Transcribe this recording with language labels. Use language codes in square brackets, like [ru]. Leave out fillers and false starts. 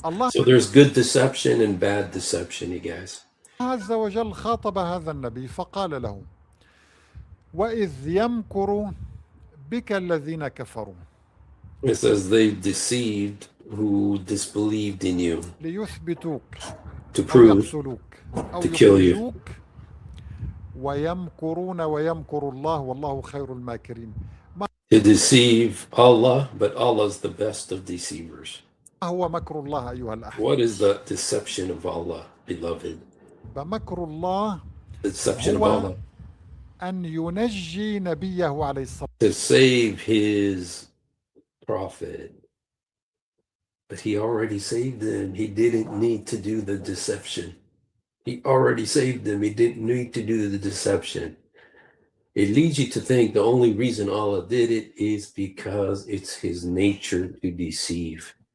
[en] So there's good deception and bad deception, you guys. [ar] عز وجل خاطب هذا النبي فقال له: وإذ يمكر بك الذين كفروا. [en] It says they deceived who disbelieved in you. [ar] ليثبتوك. [en] To prove. [ar] أو [en] to kill you. [ar] ويمكرون ويمكر الله والله خير الماكرين. [en] To deceive Allah, but Allah is the best of deceivers. [ar] ما هو مكر الله أيها الأحبة؟ [en] What is the deception of Allah, beloved? [ar] مكر الله [en] deception of Allah. [ar] أن ينجي نبيه عليه الصلاة [en] To save his prophet. But he already saved them. He didn't need to do the deception. He already saved them. He didn't need to do the deception. It leads you to think the only reason Allah did it is because it's his nature to deceive.